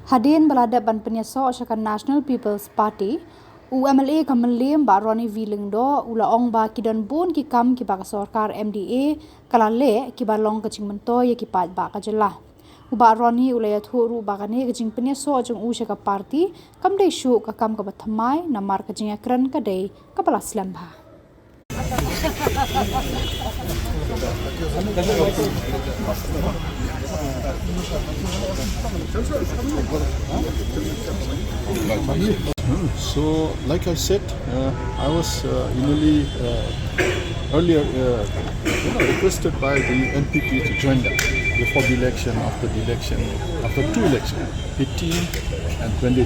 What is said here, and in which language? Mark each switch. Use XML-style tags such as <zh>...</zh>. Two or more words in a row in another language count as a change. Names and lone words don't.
<kha>Hadien balada ban penyaso akan National People's Party UMLA ka Mylliem ba Roni Vilingdo ula ong ba kidan bun ki kam ki ba ka Sorkar MDA kalale ki ba long ka chingmanto ye ki pat ba ka jela uba Roni ula ya thuru ba ka ne ka jing penyaso ajung usha ka party kam dei shu ka kam ka bathamai namar ka jing akran ka dei ka pala slamba</kha> <en>So, like I said, I was earlier requested by the NPP to join them before the election, after the election, after two elections, 18 and 23.</en>